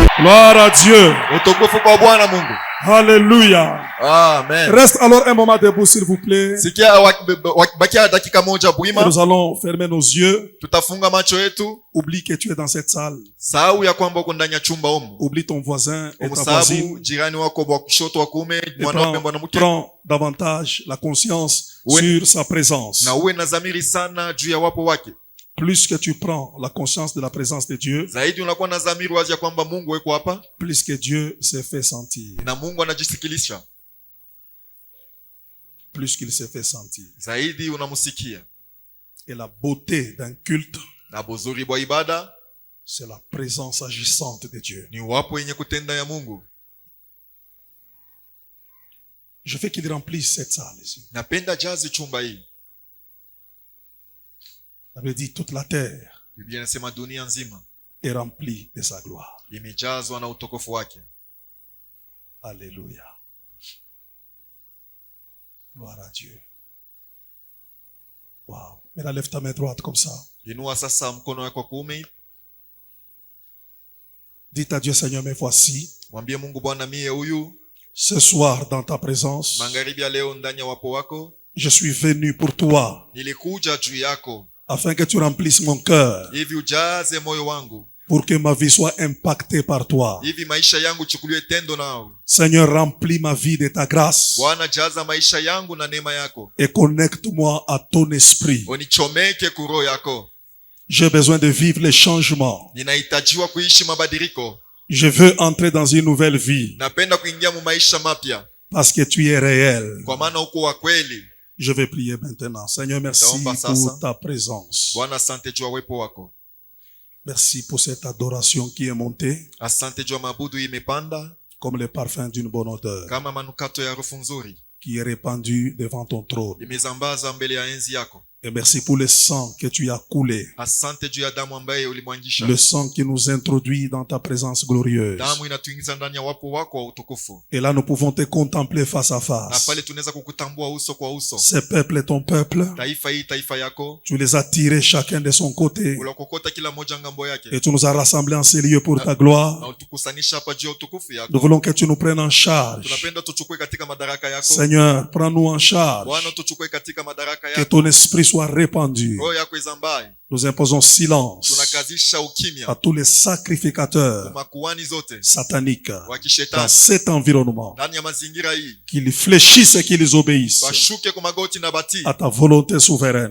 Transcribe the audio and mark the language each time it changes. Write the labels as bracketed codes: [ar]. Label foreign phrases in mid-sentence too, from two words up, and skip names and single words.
[fr] Gloire à Dieu. [sw] Utukufu kwa Bwana Mungu. [fr] Alléluia. Amen. Reste alors un moment debout, s'il vous plaît. [sw] Sikia bakia dakika moja buima. [fr] Nous allons fermer nos yeux. [sw] Tutafunga macho yetu. [fr] Oublie que tu es dans cette salle. [sw] Sahau ya kwamba uko ndani ya chumba humu. [fr] Oublie ton voisin et ta [sw] Sababu [fr] voisine. [sw] jirani wako wa kushoto wa kuume, mwanaume mwanamke. [fr] Prends davantage la conscience sur sa présence. [sw] Na uwe na dhamiri sana juu ya wapo wake. [fr] Plus que tu prends la conscience de la présence de Dieu, [sw] zaidi unakuwa na dhamiri wazi ya kwamba Mungu yuko hapa, [fr] plus que Dieu se fait sentir. [sw] Na Mungu anajisikilisha. [fr] Plus qu'il se fait sentir. [sw] Zaidi unamsikia. [fr] Et la beauté d'un culte, [sw] na buzuri bwa ibada, [fr] c'est la présence agissante de Dieu. [sw] Ni wapo yenye kutenda ya Mungu. [fr] Je veux qu'il remplisse cette salle ici. [sw] Napenda jazi chumba hii. [fr] Ça veut dire toute la terre. [sw] Biblia inasema dunia nzima [fr] est remplie de sa gloire. [sw] Imejazwa na utukufu wake. [fr] Alléluia. Gloire à Dieu. Wow. Mais lève ta main droite comme ça. [sw] Inua sasa mkono wako kuume. [fr] Dites à Dieu, Seigneur, me voici. [sw] Mwambie Mungu, Bwana mie huyu. [fr] Ce soir dans ta présence. [sw] Magharibi ya leo ndani ya wapo wako. [fr] Je suis venu pour toi. [sw] Nilikuja juu yako. [fr] Afin que tu remplisses mon cœur. [sw] Hivi ujaze moyo wangu. [fr] Pour que ma vie soit impactée par toi. [sw] Hivi maisha yangu chukuliwe tendo nao. [fr] Seigneur, remplis ma vie de ta grâce. [sw] Bwana, jaza maisha yangu na neema yako. [fr] Et connecte-moi à ton esprit. [sw] Unichomeke kuro yako. [fr] J'ai besoin de vivre les changements. [sw] Ninahitajiwa kuishi mabadiliko. [fr] Je veux entrer dans une nouvelle vie. [sw] Napenda kuingia mu maisha mapya. [fr] Parce que tu es réel. [sw] Kwa maana uko wa kweli. [fr] Je vais prier maintenant. Seigneur, merci pour ta présence. [sw] Bwana, asante juu ya uwepo wako. [fr] Merci pour cette adoration qui est montée. [sw] Asante juu ya mabudu imepanda. [fr] Comme le parfum d'une bonne odeur. [sw] Kama manukato ya harufu nzuri. [fr] Qui est répandu devant ton trône. [sw] Imezambaza mbele ya enzi yako. [fr] Et merci pour le sang que tu as coulé. [sw] Asante juu ya damu ambaye ulimwangisha. [fr] Le sang qui nous introduit dans ta présence glorieuse. [sw] Damu inatuingiza ndani ya wapo wako wa utukufu. [fr] Et là nous pouvons te contempler face à face. [sw] Na pale tunaweza kukutambua uso kwa uso. [fr] Ce peuple est ton peuple. [sw] Taifa hii taifa yako. [fr] Tu les as tirés chacun de son côté. [sw] Ulokokota kila moja ngambo yake. [fr] Et tu nous as rassemblés en ces lieux pour ta gloire. [sw] Na utukusanisha hapa juu ya utukufu yako. [fr] Nous voulons que tu nous prennes en charge. [sw] Tunapenda tuchukue katika madaraka yako. [fr] Seigneur, prends-nous en charge. [sw] Bwana, tuchukue katika madaraka yako. [fr] Que ton esprit soit répandu. Nous imposons silence à tous les sacrificateurs sataniques dans cet environnement, qu'ils fléchissent et qu'ils obéissent à ta volonté souveraine.